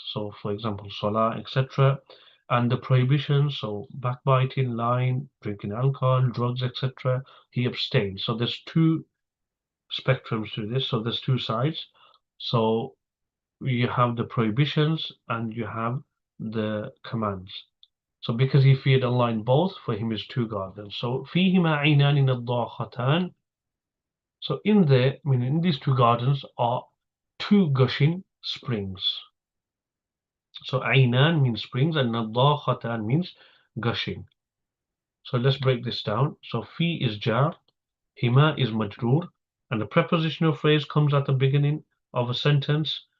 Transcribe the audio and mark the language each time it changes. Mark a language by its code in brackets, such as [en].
[en] So for example, salah, etc. And the prohibitions, so backbiting, lying, drinking alcohol, drugs, etc. he abstained. So there's two spectrums to this. So there's two sides. So you have the prohibitions and you have the commands. So because he feared Allah in both, for him is two gardens. [ar] So فيهما عينان نضاختان. [en] So in there, meaning in these two gardens are two gushing springs. So عينان means springs and نضاختان means gushing. So let's break this down. So fi is jar, hima is majroor, and the prepositional phrase comes at the beginning of a sentence.